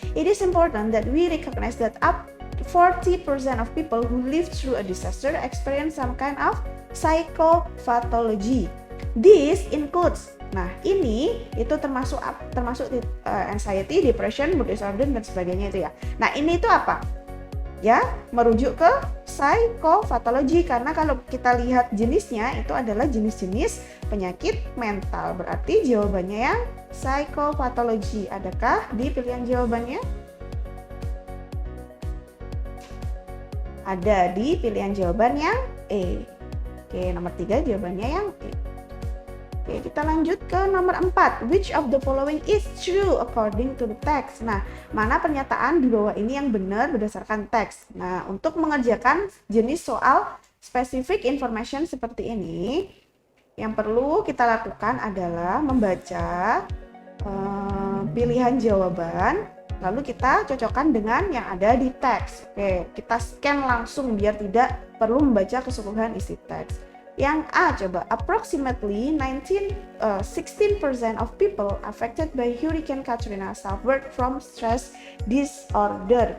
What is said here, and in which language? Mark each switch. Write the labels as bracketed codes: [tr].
[en] It is important that we recognize that up to 40% of people who live through a disaster experience some kind of psychopathology. This includes. [id] Nah, ini itu termasuk anxiety, depression, mood disorder dan sebagainya itu ya. Nah, ini itu apa? Ya, merujuk ke psychopathology karena kalau kita lihat jenisnya itu adalah jenis-jenis penyakit mental. Berarti jawabannya yang psychopathology. Adakah di pilihan jawabannya? Ada di pilihan jawaban yang E. Oke, nomor 3 jawabannya yang E. Oke, kita lanjut ke nomor 4. [en] Which of the following is true according to the text? [id] Nah, mana pernyataan di bawah ini yang benar berdasarkan teks? Nah, untuk mengerjakan jenis soal specific information seperti ini, yang perlu kita lakukan adalah membaca pilihan jawaban, lalu kita cocokkan dengan yang ada di teks. Oke, kita scan langsung biar tidak perlu membaca keseluruhan isi teks. Yang A coba, [en] approximately 16% of people affected by Hurricane Katrina suffered from stress disorder.